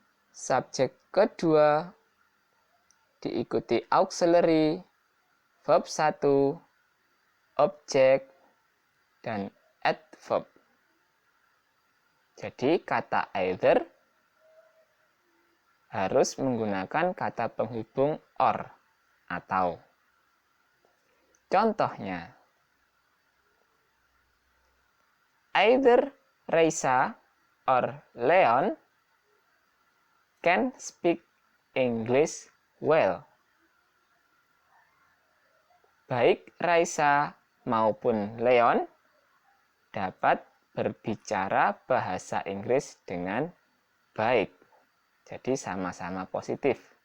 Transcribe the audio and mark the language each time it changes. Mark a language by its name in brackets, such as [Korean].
[Indonesian] subjek kedua, diikuti auxiliary, verb 1, objek, dan adverb. Jadi kata either harus menggunakan kata penghubung or atau. [English] Contohnya, either Raisa or Leon can speak English well. [Indonesian] Baik Raisa maupun Leon dapat berbicara bahasa Inggris dengan baik. Jadi sama-sama positif.